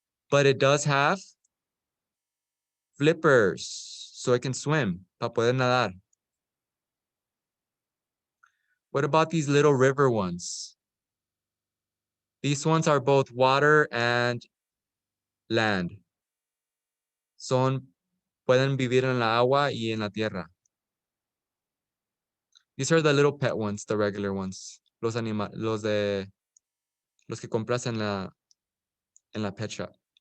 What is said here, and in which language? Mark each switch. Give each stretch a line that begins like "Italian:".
English: But it does have flippers, so it can swim,
Spanish: para poder nadar.
English: What about these little river ones? These ones are both water and land.
Spanish: pueden vivir en la agua y en la tierra.
English: These are the little pet ones, the regular ones.
Spanish: Los que compras en la pet shop.